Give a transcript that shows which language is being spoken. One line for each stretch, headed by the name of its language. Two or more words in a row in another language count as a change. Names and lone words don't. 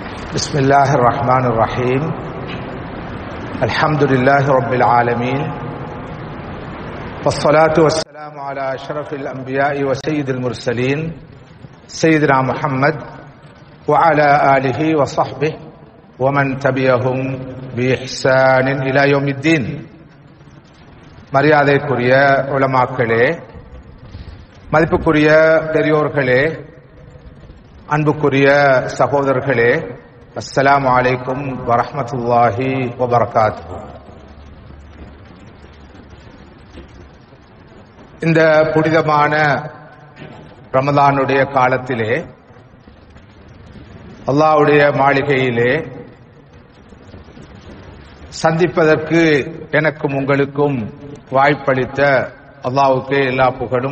Arabic: بسم الله الرحمن الرحيم الحمد لله رب العالمين والصلاة والسلام على أشرف الأنبياء وسيد المرسلين سيدنا محمد وعلى آله وصحبه ومن تبعهم بإحسان إلى يوم الدين.
Tamil: மரியாதைக்குரிய உலமாக்களே, மதிப்புக்குரிய பெரியோர்களே, அன்புக்குரிய சகோதரர்களே,
Arabic: السلام عليكم ورحمة الله وبركاته.
Tamil: இந்த புனிதமான ரமலானுடைய காலத்திலே அல்லாஹ்வுடைய மாளிகையிலே சந்திப்பதற்கு எனக்கும் உங்களுக்கும் வாய்ப்பளித்த அல்லாஹ்வுக்கே எல்லா புகழும்.